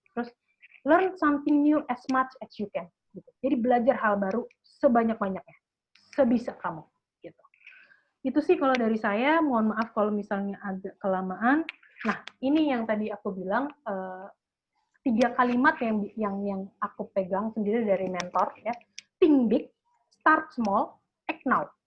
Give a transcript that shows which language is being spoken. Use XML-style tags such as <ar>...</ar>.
<en>Terus learn something new as much as you can.</en> <id>Gitu. Jadi belajar hal baru sebanyak-banyaknya. Sebisa kamu. Gitu. Itu sih kalau dari saya, mohon maaf kalau misalnya agak kelamaan. Nah, ini yang tadi aku bilang, 3 kalimat yang aku pegang sendiri dari mentor, ya.</id> <en>Think big, start small, act now.</en>